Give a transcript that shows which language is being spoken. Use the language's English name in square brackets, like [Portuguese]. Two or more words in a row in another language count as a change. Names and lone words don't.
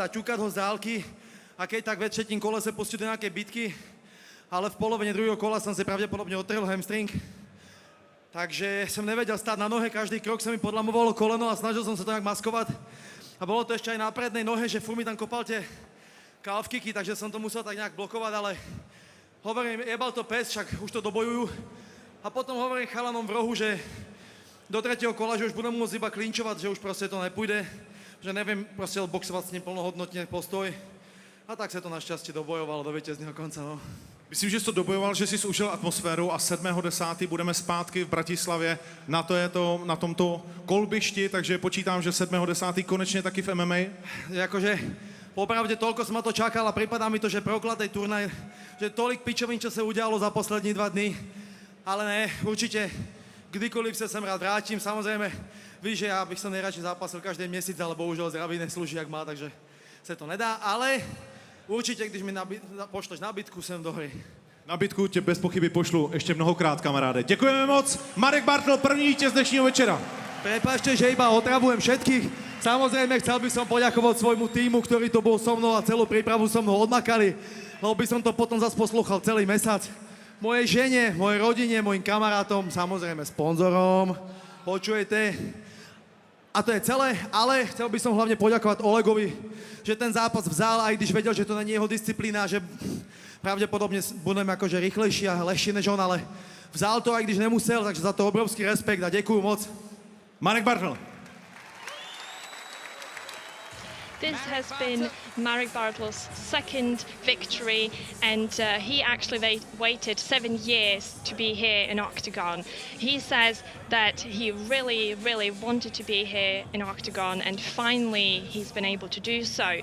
[Slovak] a ťukať ho z dálky a keď tak ve třetím kole sa pustiť do nejakej bitky, ale v polovine druhého kola som si pravdepodobne otrel hamstring, takže som nevedel stáť na nohe, každý krok sa mi podlamovalo koleno a snažil som sa to nejak maskovať a bolo to ešte aj na prednej nohe, že furt mi tam kopal tie [English] calf kicky, [Slovak] takže som to musel tak nejak blokovať, ale Hovorím, jebal to pes, však už to dobojujú. A potom hovorím chalanom v rohu, že do 3. kola, že už budem môcť iba klinčovať, že už proste to nepôjde, že neviem proste boxovať s ním plnohodnotne postoj. A tak sa to našťastie dobojovalo do [Czech] vítězního konce. [Slovak] No. [Czech] Myslím, že jsi to dobojoval, že jsi užil atmosféru a 7.10. budeme zpátky v Bratislavě na tomto kolbišti, takže počítám, že 7.10. konečně taky v MMA. [Slovak] Jakože popravde toľko som ma to čakal a pripadá mi to, že prokladej turnaj, že tolik pičovín, čo sa udialo za poslední 2 dny. Ale ne, určite kdykoliv sa sem rád vrátim. [Czech] Samozrejme, víš, že ja bych sa nejradšej zápasil každý měsíc, ale bohužel zdraví neslúži, jak má, takže sa to nedá. Ale určite, když mi pošleš nabídku, sem do hry. Nabídku tě bez pochyby pošlu ještě mnohokrát, kamaráde. Děkujeme moc. Marek Bartl, první vítěz dnešního večera. [Slovak] Prepáčte, že iba otravujem všetkých. Samozrejme, chcel by som poďakovať svojmu týmu, ktorý to bol so mnou a celú prípravu so mnou odmakali. Lebo by som to potom zase poslúchal celý mesiac. Mojej žene, mojej rodine, mojim kamarátom, samozrejme sponzorom. Počujete? A to je celé, ale chcel by som hlavne poďakovať Olegovi, že ten zápas vzal, aj když vedel, že to není jeho disciplína, že pravdepodobne budem akože rýchlejší a lehší než on, ale vzal to, aj když nemusel, takže za to obrovský respekt a ďakujem moc. Marek Bartl. [English] This has been Marek Bartl's second victory, and he actually waited 7 years to be here in Octagon. He says that he really, really wanted to be here in Octagon, and finally he's been able to do so.